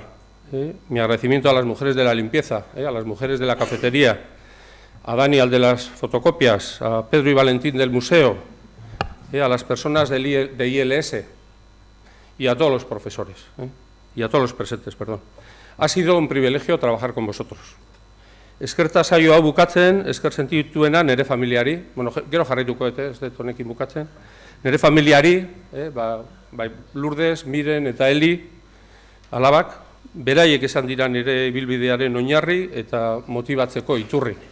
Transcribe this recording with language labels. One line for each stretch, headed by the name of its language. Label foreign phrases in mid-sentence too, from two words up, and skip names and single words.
Spanish: Mi agradecimiento a las mujeres de la limpieza, a las mujeres de la cafetería, a Dani, al de las fotocopias, a Pedro y Valentín del museo, a las personas de ILS y a todos los profesores, y a todos los presentes, perdón. Ha sido un privilegio trabajar con vosotros.
Basque: Eskerta saio hau bukatzen, esker sentituena nere familiari, bueno, gero jarraituko ez dut honekin bukatzen, nere familiari, bai Lourdes, Miren eta Eli, alabak, beraiek esan dira nire ibilbidearen oinarri eta motibatzeko iturri.